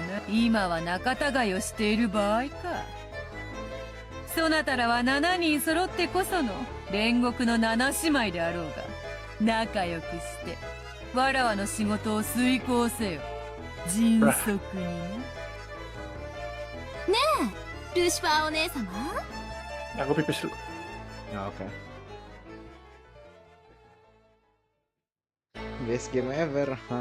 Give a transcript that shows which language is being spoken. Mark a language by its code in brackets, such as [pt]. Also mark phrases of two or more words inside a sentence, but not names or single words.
[ja] 今は仲違いをしている場合か。そなたらは7人揃ってこその煉獄の7姉妹であろうが、仲良くしてわらわの仕事を遂行せよ。迅速にな。ねえ、ルシファーお姉様。 [id] Aku pipis dulu. Oke. [en] Best game ever.